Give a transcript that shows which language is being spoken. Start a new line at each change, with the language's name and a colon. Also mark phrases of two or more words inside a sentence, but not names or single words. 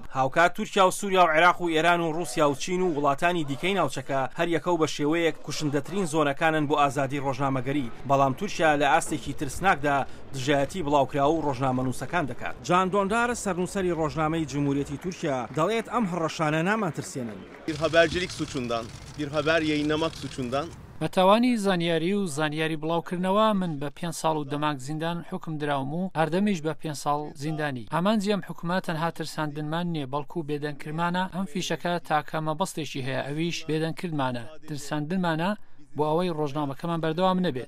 Central Kurdish: هاوکات تورکیا و سووریا و عێراق و ئێران و رووسیا و چین و وڵاتانی دیکەی ناوچەکە هەر یەکەو بە شێوەیەک کوشندەترین زۆنەکانن بۆ ئازادی ڕۆژنامەگەری، بەڵام تورکیا لە ئاستێکی ترسناکدا دژایەتی بڵاوکراوە و ڕۆژنامەنووسەکان دەکات. جان دۆندار سەرنووسەری ڕۆژنامەی جمهوریەتی تورکیا دەڵێت ئەم هەڕەشانە namantırsiyenen.
Turkish: Bir habercilik suçundan, bir haber yayınlamak suçundan
Central Kurdish: بەتاوانی زانیاری و زانیاری بڵاوکردنەوە من بە 5 ساڵ و دەماک زیندان حکم دراوم و هەردەمیش بە 5 ساڵ زیندانی. ئامانجیم حکوومەت تەنها ترساندنمان نییە، بەڵکو بێدەنکردمانە. ئەم فیشەکە تاکەمە بەستێکی هەیە، ئەویش بێدەنکردمانە، ترساندنمانە بۆ ئەوەی ڕۆژنامەکەمان بەردەوام نەبێت.